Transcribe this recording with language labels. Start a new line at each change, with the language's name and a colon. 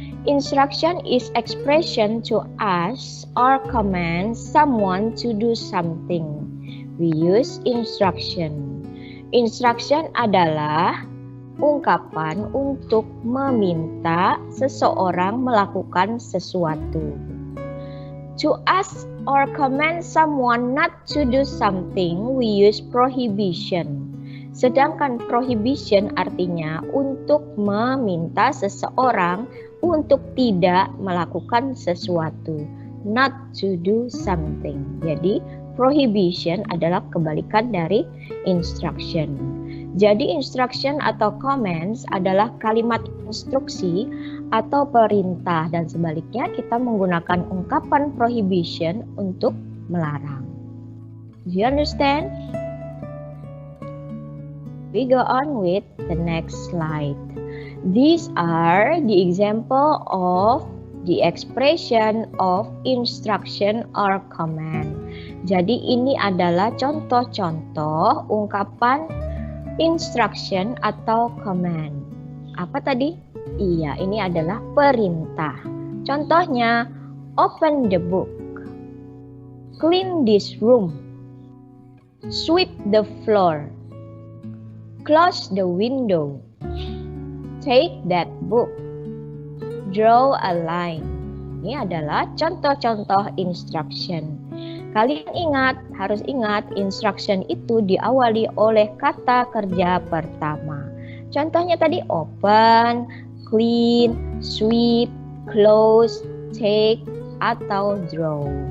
English: Instruction is expression to ask or command someone to do something. We use instruction.
Indonesian: Instruction adalah ungkapan untuk meminta seseorang melakukan sesuatu.
English: To ask or command someone not to do something, we use prohibition.
Indonesian: Sedangkan prohibition artinya untuk meminta seseorang untuk tidak melakukan sesuatu,
English: not to do something.
Indonesian: Jadi prohibition adalah kebalikan dari instruction. Jadi instruction atau commands adalah kalimat instruksi atau perintah, dan sebaliknya kita menggunakan ungkapan prohibition untuk melarang.
English: Do you understand? We go on with the next slide. These are the example of the expression of instruction or command.
Indonesian: Jadi ini adalah contoh-contoh ungkapan instruction atau command. Apa tadi? Iya, ini adalah perintah.
English: Contohnya, open the book, clean this room, sweep the floor, close the window, take that book, draw a line.
Indonesian: Ini adalah contoh-contoh instruction. Kalian harus ingat instruction itu diawali oleh kata kerja pertama. Contohnya tadi open, clean, sweep, close, take, atau draw.